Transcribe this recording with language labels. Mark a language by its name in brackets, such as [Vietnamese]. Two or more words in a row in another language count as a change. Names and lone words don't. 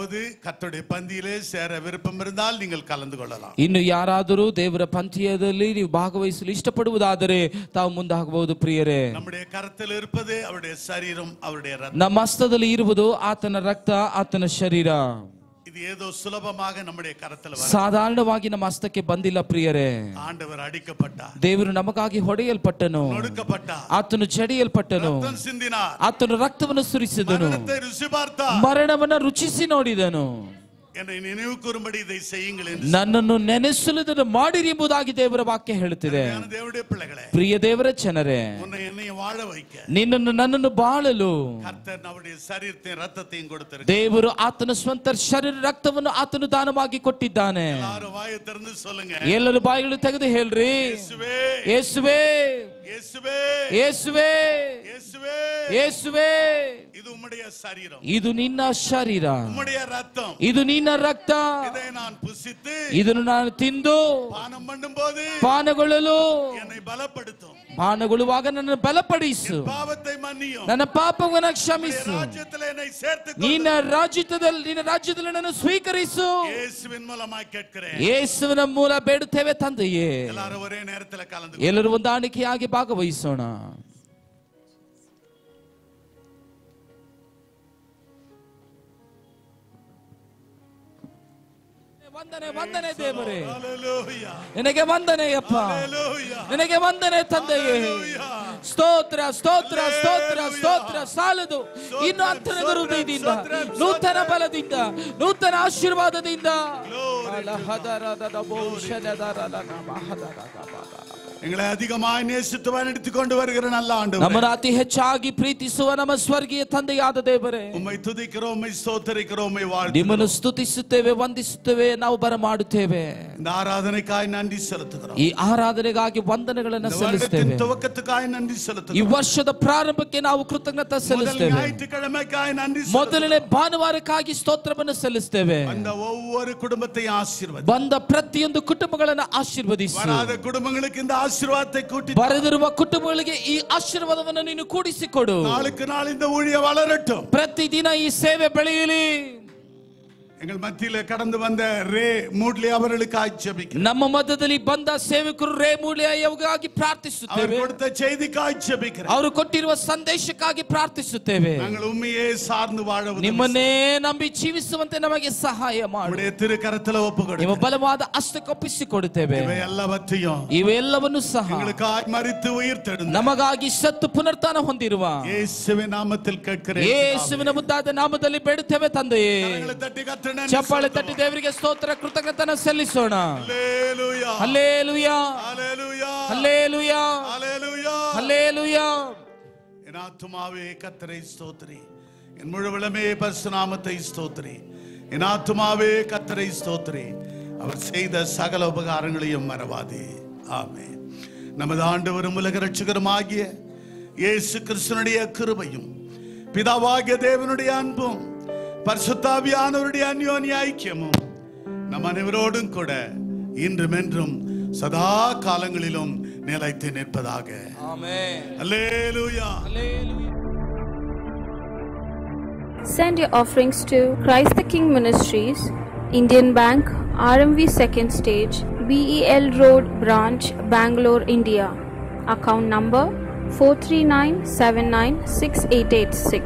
[Tamil] கர்த்தருடைய பந்தியிலே சேர விருப்பம் இருந்தால் நீங்கள் கலந்து கொள்ளலாம். [Kannada] ಇನ್ನು ಯಾರಾದರೂ ದೇವರ ಪಂಥ್ಯದಲ್ಲಿ ನೀವು ಭಾಗವಹಿಸಲು ಇಷ್ಟಪಡುವುದಾದರೆ ತಾವು ಮುಂದಾಗಬಹುದು ಪ್ರಿಯರೇ. [Tamil] நம்முடைய கரத்தில் இருப்பது அவருடைய சரீரம், அவருடைய ரத்தம். [Kannada] ನಮ್ಮ ಹಸ್ತದಲ್ಲಿ ಇರುವುದು ಆತನ ರಕ್ತ, ಆತನ ಶರೀರ. [Tamil] இது ஏதோ சுலபமாக நம்முடைய கரத்தில் வர [Kannada] ಸಾಧಾರಣವಾಗಿ ನಮ್ಮ ಹಸ್ತಕ್ಕೆ ಬಂದಿಲ್ಲ ಪ್ರಿಯರೇ. [Tamil] ஆண்டவர் அடிக்கப்பட்டார், [Kannada] ದೇವರು ನಮಗಾಗಿ ಹೊಡೆಯಲ್ಪಟ್ಟನು, [Tamil] நொறுக்கப்பட்டார், [Kannada] ಆತನು ಚಡಿಯಲ್ಪಟ್ಟನು, [Tamil] ரத்தம் சிந்தினார், [Kannada] ಆತನು ರಕ್ತವನ್ನು ಸುರಿಸಿದನು, [Tamil] மரணத்தை ருசி பார்த்தார், [Kannada] ಮರಣವನ್ನು ರುಚಿಸಿ ನೋಡಿದನು. [Tamil] என்னை நினைவு கூறும்படி இதை செய்யுங்கள் என்று [Kannada] ನನ್ನನ್ನು ನೆನೆಸಲು ಇದನ್ನು ಮಾಡಿರಿ ಎಂಬುದಾಗಿ ದೇವರ ವಾಕ್ಯ ಹೇಳುತ್ತಿದೆ. [Tamil] தேவனுடைய பிள்ளைகளே, [Kannada] ಪ್ರಿಯ ದೇವರ ಜನರೇ, [Tamil] உன்னை என்னை வாழ வைக்க [Kannada] ನಿನ್ನನ್ನು ನನ್ನನ್ನು ಬಾಳಲು [Tamil] கர்த்தர் அவருடைய சரீரத்தையும் ரத்தத்தையும் கொடுத்திருக்கிறார். [Kannada] ದೇವರು ಆತನ ಸ್ವಂತ ಶರೀರ ರಕ್ತವನ್ನು ಆತನು ದಾನವಾಗಿ ಕೊಟ್ಟಿದ್ದಾನೆ. [Tamil] எல்லாரும் வாயை திறந்து சொல்லுங்க, [Kannada] ಎಲ್ಲರೂ ಬಾಯಿಗಳು ತೆಗೆದು ಹೇಳ್ರಿ, [Tamil] இயேசுவே, [Kannada] ಯೇಸುವೇ, [Tamil] இயேசுவே, [Kannada] ಯೇಸುವೇ, [Tamil] இயேசுவே, [Kannada] ಯೇಸುವೇ, [Tamil] இது உம்முடைய சரீரம், [Kannada] ಇದು ನಿನ್ನ ಶರೀರ, [Tamil] உம்முடைய ரத்தம், [Kannada] ಇದು ನಿನ್ನ ರಕ್ತ, [Tamil] இதை நான் புசித்து [Kannada] ಇದನ್ನು ನಾನು ತಿಂದು [Tamil] பானம் பண்ணும்போது [Kannada] ಪಾನಗೊಳ್ಳಲು [Tamil] என்னை பலப்படுத்தும், [Kannada] ಪಾನಗೊಳ್ಳುವಾಗ ನನ್ನ ಬಲಪಡಿಸು, [Tamil] பாவத்தை மன்னியும், [Kannada] ನನ್ನ ಪಾಪವನ್ನು ಕ್ಷಮಿಸು, [Tamil] ராஜ்யத்தில் என்னை சேர்த்து [Kannada] ನಿನ್ನ ರಾಜ್ಯದಲ್ಲಿ ನನ್ನ ಸ್ವೀಕರಿಸು. [Tamil] இயேசுவின் மூலமாய் கேட்கிறேன். [Kannada] ಯೇಸುವಿನ ಮೂಲ ಬೇಡುತ್ತೇವೆ ತಂದೆಯೇ. [Tamil] எல்லாரும் ஒரே நேரத்தில் கலந்து [Kannada] ಎಲ್ಲರೂ ಹೊಂದಾಣಿಕೆಯಾಗಿ ಭಾಗವಹಿಸೋಣ. ವಂದನೆ ವಂದನೆ ದೇವರೇ, [Tamil] ஹalleluya, [Kannada] ನಿನಗೆ ವಂದನೆಯಪ್ಪ, [Tamil] ஹalleluya, [Kannada] ನಿನಗೆ ವಂದನೆ ತಂದೆಯೇ. ಸ್ತೋತ್ರ ಸ್ತೋತ್ರ ಸ್ತೋತ್ರ ಸ್ತೋತ್ರ ಸಾಲದು. ಇನ್ನು ಅಂತನ ಹೃದಯದಿಂದ, ನೂತನ ಬಲದಿಂದ, ನೂತನ ಆಶೀರ್ವಾದದಿಂದ [Tamil] எங்களை அதிகமாய் நேசித்து வழிநடத்தி கொண்டு வருகிற நல்ல ஆண்டவரே, [Kannada] ನಮ್ಮನ್ನು ಅತಿ ಹೆಚ್ಚಾಗಿ ಪ್ರೀತಿಸುವ ನಮ್ಮ ಸ್ವರ್ಗೀಯ ತಂದೆಯಾದ ದೇವರೇ, [Tamil] உம்மை துதிக்கிறோம், உம்மை ஸ்தோத்திரிக்கிறோம், உம்மை வாழ்த்துகிறோம். [Kannada] ನಿಮ್ಮನ್ನು ಸ್ತುತಿಸುತ್ತೇವೆ, ವಂದಿಸುತ್ತೇವೆ, ನಾವು ಬರಮಾಡುತ್ತೇವೆ. [Tamil] இந்த ஆராதனைக்காய் நன்றி செலுத்துகிறோம். [Kannada] ಈ ಆರಾಧನೆಗಾಗಿ ವಂದನೆಗಳನ್ನು [Tamil] இந்த [Kannada] ಸಲ್ಲಿಸುತ್ತೇವೆ. [Tamil] வருடத்தின் துவக்கத்துக்காய் நன்றி [Kannada] ಈ [Tamil] செலுத்துகிறோம். [Kannada] ವರ್ಷದ ಪ್ರಾರಂಭಕ್ಕೆ ನಾವು ಕೃತಜ್ಞತೆ [Tamil] முதல் [Kannada] ಸಲ್ಲಿಸುತ್ತೇವೆ. [Tamil] ஞாயிற்றுக்கிழமைக்காய் நன்றி [Kannada] ಮೊದಲನೇ ಭಾನುವಾರಕ್ಕಾಗಿ ಸ್ತೋತ್ರವನ್ನು ಸಲ್ಲಿಸುತ್ತೇವೆ. [Tamil] அந்த ஒவ்வொரு குடும்பத்தையும் ஆசீர்வதி, [Kannada] ಬಂದ ಪ್ರತಿಯೊಂದು ಕುಟುಂಬಗಳನ್ನು ಆಶೀರ್ವದಿಸು. [Tamil] வராத குடும்பங்களுக்கு இந்த ஆசீர்வாதத்தை கூட்டி [Kannada] ಬರೆದಿರುವ ಕುಟುಂಬಗಳಿಗೆ ಈ ಆಶೀರ್ವಾದವನ್ನು ನೀನು ಕೂಡಿಸಿಕೊಡು. [Tamil] நாளுக்கு நாள் இந்த ஊழியம் வளரட்டும். [Kannada] ಪ್ರತಿದಿನ ಈ ಸೇವೆ ಬೆಳೆಯಲಿ. [Tamil] எங்கள் மத்தியில கடந்து வந்த ரே மூட்லி அவர்களுக்காய் ஜெபிக்கிறேன். [Kannada] ನಮ್ಮ ಮಧ್ಯದಲ್ಲಿ ಬಂದ ಸೇವಕರು ರೇ ಮೂಲೆಯಾಗಿ [Tamil] அவர் [Kannada] ಪ್ರಾರ್ಥಿಸುತ್ತೇವೆ. [Tamil] கொடுத்த செய்திக்காய் ஜெபிக்கிறேன். [Kannada] ಅವರು ಕೊಟ್ಟಿರುವ ಸಂದೇಶಕ್ಕಾಗಿ ಪ್ರಾರ್ಥಿಸುತ್ತೇವೆ. [Tamil] நாங்கள் உண்மையே சார்ந்து வாழ உதவி [Kannada] ನಿಮ್ಮನ್ನೇ ನಂಬಿ ಜೀವಿಸುವಂತೆ ನಮಗೆ ಸಹಾಯ ಮಾಡು. [Tamil] உம்முடைய திருக்கரத்துல ஒப்புக்கொடு. [Kannada] ನಿಮ್ಮ ಬಲವಾದ ಹಸ್ತಕ್ಕೊಪ್ಪಿಸಿಕೊಡುತ್ತೇವೆ. [Tamil] இவை எல்லாவற்றையும் [Kannada] ಇವೆಲ್ಲವನ್ನು ಸಹ [Tamil] எங்களுக்காய் மரித்து உயிர்த்தெழுந்த [Kannada] ನಮಗಾಗಿ ಸತ್ತು ಪುನರುತ್ಥಾನ ಹೊಂದಿರುವ [Tamil] இயேசுவின் நாமத்தில் கேட்கிறேன். [Kannada] ಯೇಸುವಿನ ಮುದ್ದಾದ ನಾಮದಲ್ಲಿ ಬೇಡುತ್ತೇವೆ ತಂದೆಯೇ. [Tamil] கரங்களை தட்டி கர்த்தரை நன்றி [Kannada] ಚಪ್ಪಾಳೆ [Tamil] செலுத்துவோம். [Kannada] ತಟ್ಟಿ ದೇವರಿಗೆ ಸ್ತೋತ್ರ ಕೃತಜ್ಞತೆಯನ್ನು ಸಲ್ಲಿಸೋಣ. [Tamil] ஹல்லேலூயா, [Kannada] ಹಲ್ಲೇಲೂಯಾ, [Tamil] ஹல்லேலூயா, [Kannada] ಹಲ್ಲೇಲೂಯಾ, [Tamil] ஹல்லேலூயா. [Kannada] ಹಲ್ಲೇಲೂಯಾ. [Tamil] என் ஆத்துமாவே கர்த்தரை ஸ்தோத்திரி, என் முழு உளமே பரிசுத்த நாமத்தை ஸ்தோத்திரி. என் ஆத்துமாவே கர்த்தரை ஸ்தோத்திரி, அவர் செய்த சகல உபகாரங்களையும் மறவாதே. ஆமென். நமது ஆண்டவரும் உலக இரட்சகருமாகிய இயேசு கிறிஸ்துவினுடைய கிருபையும் பிதாவாகிய தேவனுடைய அன்பும் பரிசுத்தாவியானவருடைய அந்யோன்ய ஐக்கியமும் நம் அனைவரோடும் கூட இன்றும் என்றும் சதா காலங்களிலும் நிலைத்து நிற்பதாக. [Kannada] ಆಮೆನ್. [Tamil] அல்லேலூயா. [English] Send your offerings to Christ the King Ministries, Indian Bank, RMV 2nd Stage, BEL Road Branch, Bangalore, India. Account number 439796886.